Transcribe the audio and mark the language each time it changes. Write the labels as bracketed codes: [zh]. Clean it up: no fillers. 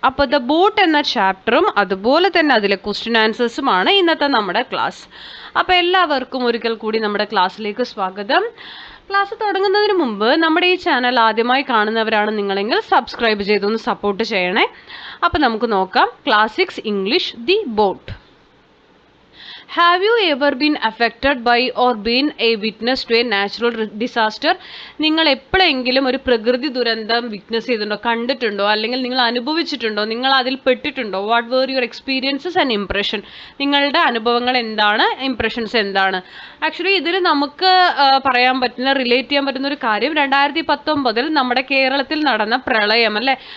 [ml] അപ്പോൾ the boat എന്ന ചാപ്റ്ററും അതുപോലെ തന്നെ അതിലെ ക്വസ്റ്റ്യൻ ആൻസേഴ്സുമാണ് ഇന്നത്തെ നമ്മുടെ ക്ലാസ്. അപ്പോൾ എല്ലാവർക്കും ഒരിക്കൽ കൂടി നമ്മുടെ ക്ലാസ്സിലേക്ക് സ്വാഗതം. ക്ലാസ് തുടങ്ങുന്നതിന് മുമ്പ് നമ്മുടെ ഈ ചാനൽ ആദ്യമായി കാണുന്നവരാണ് നിങ്ങളെങ്കിൽ സബ്സ്ക്രൈബ് ചെയ്തൊന്ന് സപ്പോർട്ട് ചെയ്യണേ. അപ്പോൾ നമുക്ക് നോക്കാം. Class 6 English the boat. [en] Have you ever been affected by or been a witness to a natural disaster? [ml] നിങ്ങൾ എപ്പോഴെങ്കിലും ഒരു പ്രകൃതി ദുരന്തം വിറ്റ്നസ് ചെയ്തിട്ടുണ്ടോ, കണ്ടിട്ടുണ്ടോ, അല്ലെങ്കിൽ നിങ്ങൾ അനുഭവിച്ചിട്ടുണ്ടോ, നിങ്ങൾ അതിൽ പെട്ടിട്ടുണ്ടോ? [en] What were your experiences and impression? [ml] നിങ്ങളുടെ അനുഭവങ്ങൾ എന്താണ്, ഇംപ്രഷൻസ് എന്താണ്? ആക്ച്വലി ഇതിൽ നമുക്ക് പറയാൻ പറ്റുന്ന, റിലേറ്റ് ചെയ്യാൻ പറ്റുന്ന ഒരു കാര്യം 2019 നമ്മുടെ കേരളത്തിൽ നടന്ന പ്രളയം അല്ലേ.